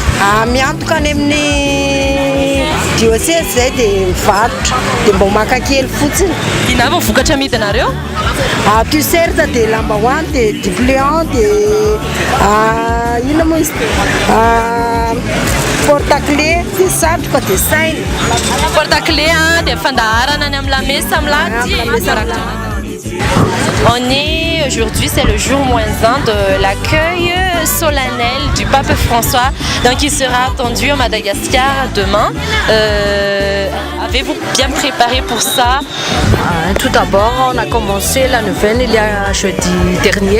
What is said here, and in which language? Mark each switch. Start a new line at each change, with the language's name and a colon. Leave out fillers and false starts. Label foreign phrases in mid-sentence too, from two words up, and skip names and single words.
Malagasy: Miantoka any amin'ny diocèse zay dia mivarotra dia mba maka kely fotsiny. Ina avy vokatra amidinareo? T-shirt dia lambahoany dia dipliant dia ino moa izy porte-clés dia satroka dia sainy. Porte-clés dia fandaharana any amin'ny lamesa milady.
French: On est aujourd'hui, c'est le jour -1 de l'accueil solennel du pape François. Donc il sera attendu à Madagascar demain. Avez-vous bien préparé pour ça? Tout d'abord, on a commencé la neuvaine il y a jeudi dernier.